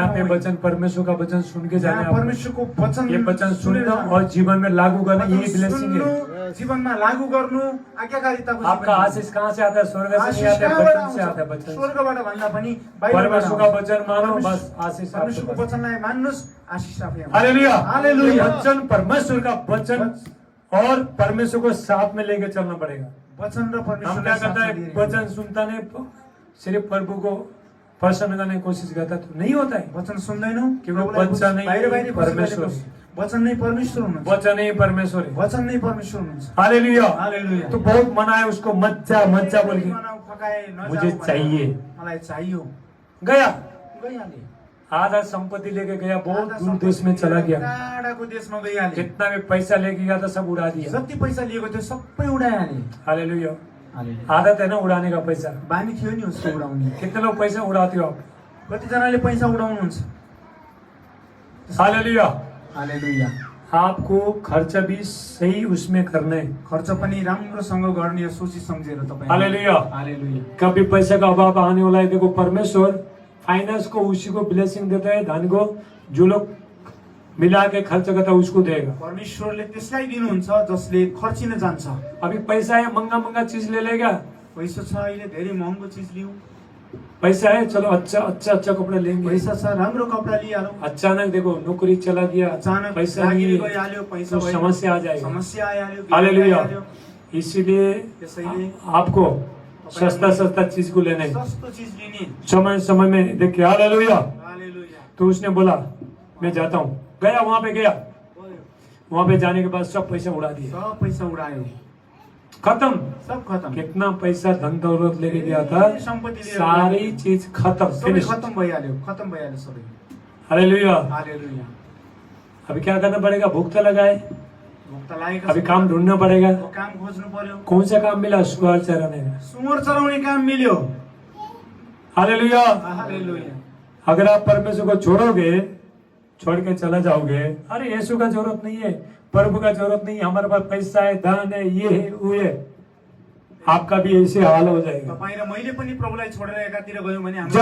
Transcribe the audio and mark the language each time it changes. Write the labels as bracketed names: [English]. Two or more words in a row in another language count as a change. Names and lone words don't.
[Hindi] यहाँ [Nepali] ठाउँ [Hindi] पे [Nepali] होइन। [Hindi] वचन परमेश्वर का वचन सुन के जाने यहाँ आप। [Nepali] परमेश्वरको वचन [Hindi] ये वचन [Nepali] सुनेर [Hindi] सुनना [Nepali] जानु। [Hindi] और जीवन में लागू करना वचन यही ब्लेसिंग है। [Nepali] सुन्नु, जीवनमा लागू गर्नु, आज्ञाकारिताको [Hindi] आपका जीवन। आशीष कहाँ से आता है? स्वर्ग से नहीं आशीष आता है, [Nepali] कहाँबाट [Hindi] वचन से आता है। [Nepali] आउँछ? [Hindi] वचन से। [Nepali] स्वर्गबाट भन्दा पनि बाहिरबाट [Hindi] परमेश्वर का [Nepali] आउँछ। [Hindi] वचन मानो, बस आशीष आपके [Nepali] परमेश्वरको [Hindi] पास। [Nepali] वचनलाई मान्नुस्, आशीष आफै आउँछ। [Hindi] हालेलुया। [Nepali] हालेलुया। [Hindi] ये वचन परमेश्वर का वचन और परमेश्वर को साथ में लेके चलना पड़ेगा। [Nepali] वचन र [Hindi] हम [Nepali] परमेश्वरलाई [Hindi] क्या करता [Nepali] साथमा [Hindi] है, [Nepali] लिएर [Hindi] वचन सुनता नहीं, सिर्फ प्रभु को प्रसन्न करने की कोशिश करता तो नहीं होता है। [Nepali] वचन सुन्दैनौ, [Hindi] क्योंकि [Nepali] प्रभुलाई [Hindi] वचन नहीं, [Nepali] बाहिर बाहिर [Hindi] परमेश्वर। [Nepali] वचन नै परमेश्वर हुनुहुन्छ [Hindi] वचन ही परमेश्वर है। [Nepali] वचन नै परमेश्वर हुनुहुन्छ [Hindi] हालेलुया। [Nepali] हालेलुया। [Hindi] तो बहुत मनाए उसको, मज्जा मज्जा बोल के [Nepali] मनाऊ, फकाए, नजाऊ [Hindi] मुझे [Nepali] भने, [Hindi] चाहिए। [Nepali] मलाई चाहियो [Hindi] गया, [Nepali] गइहाले [Hindi] आधा संपत्ति लेके गया, बहुत [Nepali] आधा [Hindi] दूर देश में चला गया। [Nepali] टाढाको देशमा गइहाले [Hindi] जितना भी पैसा लेके गया था सब उड़ा दिया। [Nepali] जति पैसा लिएको थियो सबै उडाइहाले [Hindi] हालेलुया। [Nepali] हालेलुया। [Hindi] आदत है ना उड़ाने का पैसा। [Nepali] बानी थियो नि उसको उडाउने [Hindi] कितने लोग पैसा उड़ाते हो आप? [Nepali] कतिजनाले पैसा उडाउनुहुन्छ [Hindi] हालेलुया। [Nepali] हालेलुया। [Hindi] आपको खर्चा भी सही उसमें करना है। [Nepali] खर्च पनि राम्रोसँग गर्ने हो, सोची सम्झेर तपाईँ [Hindi] हालेलुया। [Nepali] हालेलुया। [Hindi] कभी पैसे का अभाव आने वाला है, देखो परमेश्वर फाइनेंस को उसी को ब्लेसिंग देता है, धन को जो लोग मिला के खर्च करता है उसको देगा। [Nepali] परमेश्वरले त्यसलाई दिनुहुन्छ जसले खर्चिन जान्छ। [Hindi] अभी पैसा है, महंगा महंगा चीज ले लेगा। [Nepali] पैसा छ, अहिले धेरै महँगो चिज लिऊ, [Hindi] पैसा है, चलो अच्छा अच्छा अच्छा कपड़ा लेंगे। [Nepali] पैसा छ, राम्रो कपडा लिइहालौ, [Hindi] अचानक देखो नौकरी चला गया, [Nepali] अचानक पैसा लागिरी [Hindi] नहीं है, [Nepali] गइहाल्यो, पैसा [Hindi] तो [Nepali] भएन, [Hindi] समस्या आ जाएगी। [Nepali] समस्या आइहाल्यो, [Hindi] हालेलुया। [Nepali] आइहाल्यो। [Hindi] इसीलिए [Nepali] त्यसैले [Hindi] आपको सस्ता सस्ता चीज को लेना है, [Nepali] सस्तो चिज लिने। [Hindi] समय समय में देखिए। हालेलुया। [Nepali] हालेलुया। [Hindi] तो उसने बोला मैं जाता हूँ, गया, वहां पे गया, वहां पे जाने के बाद सब पैसा उड़ा दिया, [Nepali] सब पैसा उडायो, [Hindi] खत्म। [Nepali] सब खत्म। [Hindi] कितना पैसा धन दौलत लेके गया था, [Nepali] सम्पत्ति लिएर [Hindi] सारी चीज खत्म, [Nepali] सबै [Hindi] फिनिश। [Nepali] खत्म भइहाल्यो, खत्म भइहाल्यो सबै। [Hindi] हालेलुया। [Nepali] हालेलुया। [Hindi] अभी क्या करना पड़ेगा? भूख तो लगा है, [Nepali] भोक्ता लागेको [Hindi] अभी [Nepali] छ, [Hindi] काम ढूंढना पड़ेगा। [Nepali] अब काम खोज्नु पर्यो। [Hindi] कौन सा काम मिला? सुअर चराने का। [Nepali] सुँगुर चराउने काम मिल्यो। [Hindi] हालेलुया। [Nepali] हालेलुया। [Hindi] अगर आप परमेश्वर को छोड़ोगे, छोड़ के चला जाओगे, अरे यीशु का जरूरत नहीं है, प्रभु का जरूरत नहीं है, हमारे पास पैसा है, धन है, ये है, वो है, आपका भी ऐसे हाल हो जाएगा। [Nepali] तपाईँ र मैले पनि प्रभुलाई छोडेर एकातिर गयौँ भने हाम्रो